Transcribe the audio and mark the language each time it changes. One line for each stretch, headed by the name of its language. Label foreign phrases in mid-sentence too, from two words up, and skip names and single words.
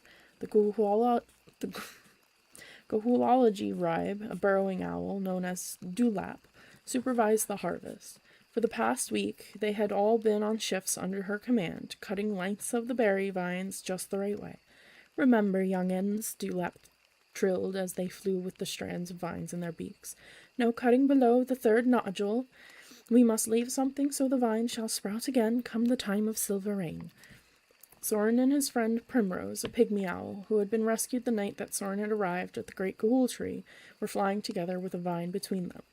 English: The Gahulology Ribe, a burrowing owl known as Dewlap, supervised the harvest. For the past week, they had all been on shifts under her command, cutting lengths of the berry vines just the right way. Remember, young'uns, Dewlap trilled as they flew with the strands of vines in their beaks. No cutting below the 3rd nodule. We must leave something so the vine shall sprout again come the time of silver rain. Soren and his friend Primrose, a pygmy owl, who had been rescued the night that Soren had arrived at the great Gahul tree, were flying together with a vine between them.